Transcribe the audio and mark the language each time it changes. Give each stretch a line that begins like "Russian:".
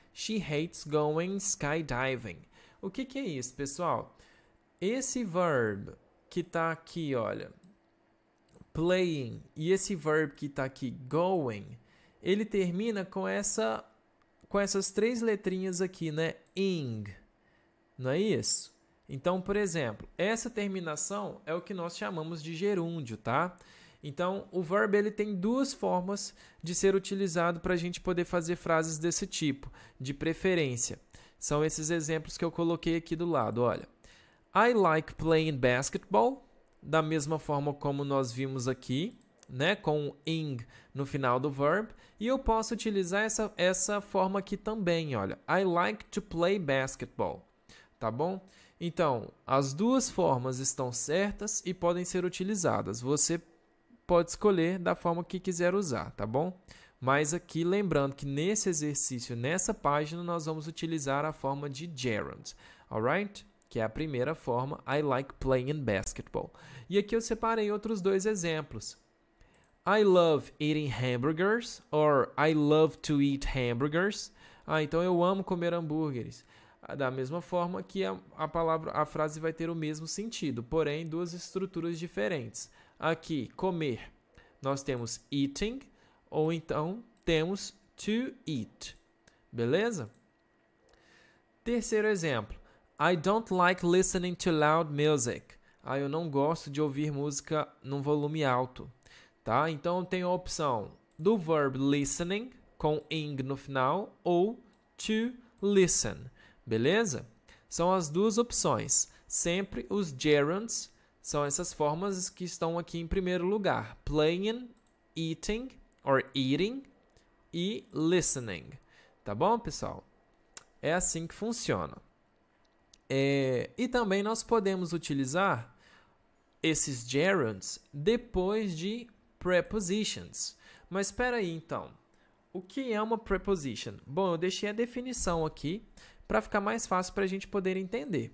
English: She hates going skydiving.
Portuguese: O que é isso, pessoal? Esse verbo que está aqui, olha, playing, e esse verbo que está aqui, going, ele termina com essas três letrinhas aqui, né? Ing. Não é isso? Então, por exemplo, essa terminação é o que nós chamamos de gerúndio, tá? Então, o verbo ele tem duas formas de ser utilizado para a gente poder fazer frases desse tipo, de preferência. São esses exemplos que eu coloquei aqui do lado, olha.
English: I like playing basketball,
Portuguese: da mesma forma como nós vimos aqui, né, com o ing no final do verbo. E eu posso utilizar essa forma aqui também, olha.
English: I like to play basketball, tá bom?
Portuguese: Então, as duas formas estão certas e podem ser utilizadas. Você pode escolher da forma que quiser usar, tá bom? Mas aqui, lembrando que nesse exercício, nessa página, nós vamos utilizar a forma de gerund,
English: alright?
Portuguese: Que é a primeira forma,
English: I like playing basketball.
Portuguese: E aqui eu separei outros dois exemplos.
English: I love eating hamburgers, or I love to eat hamburgers.
Portuguese: Então eu amo comer hambúrgueres. Da mesma forma que a frase vai ter o mesmo sentido, porém duas estruturas diferentes. Aqui, comer, nós temos eating, ou então temos to eat. Beleza? Terceiro exemplo.
English: I don't like listening to loud music.
Portuguese: Eu não gosto de ouvir música num volume alto. Tá? Então, tem a opção do verb listening, com ing no final, ou to listen. Beleza? São as duas opções. Sempre os gerunds são essas formas que estão aqui em primeiro lugar.
English: Playing, eating, or eating, e listening.
Portuguese: Tá bom, pessoal? É assim que funciona. E também nós podemos utilizar esses gerunds depois de prepositions. Mas espera aí, então. O que é uma preposition? Bom, eu deixei a definição aqui para ficar mais fácil para a gente poder entender.